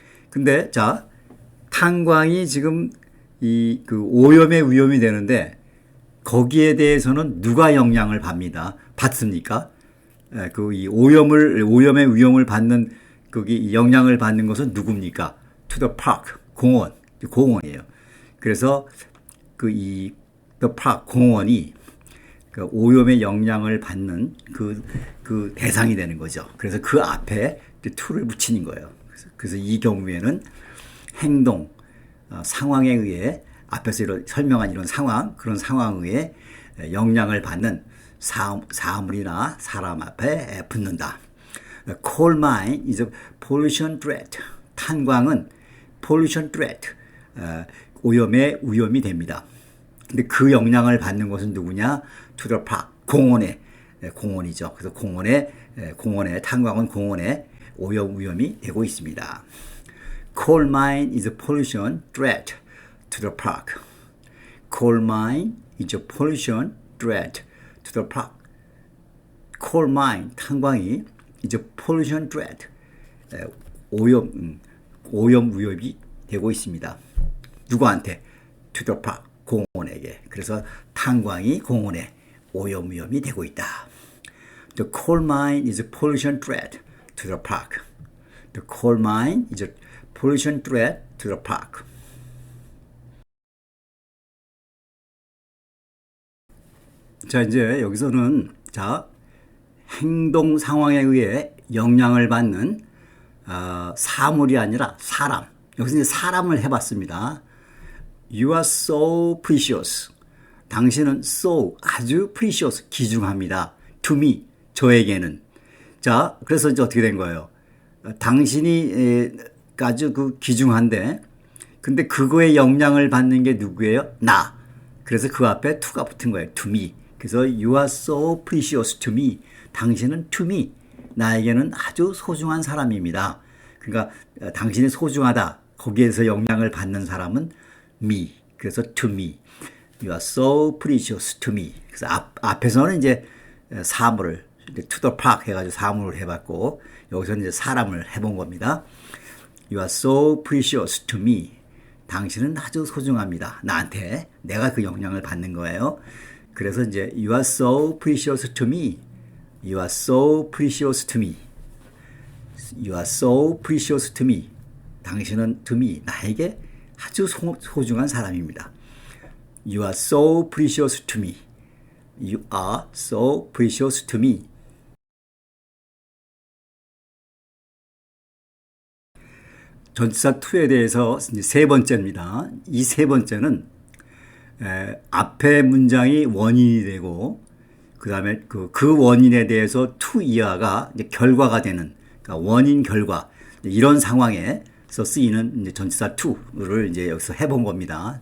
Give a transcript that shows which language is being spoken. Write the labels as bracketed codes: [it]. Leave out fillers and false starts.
[ko] 근데 자, 탄광이 지금 그 오염의 위험이 되는데 거기에 대해서는 누가 영향을 받습니까? 이 오염의 위험을 받는 거기 영향을 받는 것은 누굽니까? [en] To the park, [ko] 공원이에요. 그래서 the park, 공원이 그 오염의 영향을 받는 그 대상이 되는 거죠. 그래서 그 앞에 to를 붙이는 거예요. 그래서 이 경우에는 행동, 상황에 의해 앞에서 설명한 이런 그런 상황에 의해 영향을 받는 사물이나 사람 앞에 붙는다. [en] Coal mine is a pollution threat. [ko] 탄광은 [en] pollution threat, [ko] 오염의 위험이 됩니다. 근데 그 영향을 받는 것은 누구냐? [en] To the park, [ko] 공원이죠. 그래서 공원에 탄광은 공원에 오염 위험이 되고 있습니다. [en] Coal mine is a pollution threat to the park. Coal mine is a pollution threat to the park. Coal mine, [ko] 탄광이 [en] is a pollution threat, [ko] 오염 위협이 되고 있습니다. 누구한테? [en] To the park, [ko] 공원에게. 그래서 탄광이 공원에 오염 위험이 되고 있다. [en] The coal mine is a pollution threat to the park. The coal mine is a pollution threat to the park. [ko] 자, 이제 여기서는 행동 상황에 의해 영향을 받는 사물이 아니라 사람. 여기서 이제 사람을 해봤습니다. [en] You are so precious. [ko] 당신은 so 아주 precious 귀중합니다. [en] To me [ko] 저에게는. 자, 그래서 이제 어떻게 된 거예요? 당신이 아주 귀중한데, 근데 그거에 영향을 받는 게 누구예요? 나. 그래서 그 앞에 to가 붙은 거예요. [en] To me. [ko] 그래서 [en] you are so precious to me. [ko] 당신은 [en] to me. [ko] 나에게는 아주 소중한 사람입니다. 그러니까 당신이 소중하다. 거기에서 영향을 받는 사람은 me. 그래서 [en] to me. You are so precious to me. [ko] 그래서 앞에서는 이제 사물을 [en] to the park [ko] 해가지고 사물을 해봤고 여기서는 이제 사람을 해본 겁니다. [en] You are so precious to me. [ko] 당신은 아주 소중합니다. 나한테 내가 그 영향을 받는 거예요. 그래서 이제 [en] You are so precious to me. You are so precious to me. You are so precious to me. [ko] 당신은 [en] to me, [ko] 나에게 아주 소중한 사람입니다. [en] You are so precious to me. You are so precious to me. [ko] 전치사 to에 대해서 이제 세 번째입니다. 이 세 번째는 앞에 문장이 원인이 되고 그 다음에 그 원인에 대해서 to 이하가 이제 결과가 되는, 그러니까 원인 결과 이런 상황에서 쓰이는 이제 전치사 to를 이제 여기서 해본 겁니다.